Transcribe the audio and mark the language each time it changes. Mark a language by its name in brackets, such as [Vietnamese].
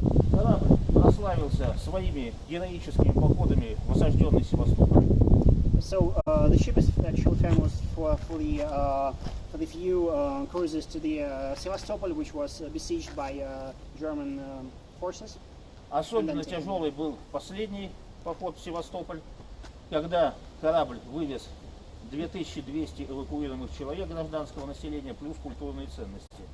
[Russian] Корабль прославился своими героическими походами в осажденный Севастополь. [English] So the ship is actually famous for the few cruises to the Sevastopol, which was besieged by German forces. [Russian] Особенно тяжелый был последний поход в Севастополь, когда корабль вывез 2200 эвакуированных человек гражданского населения плюс культурные ценности.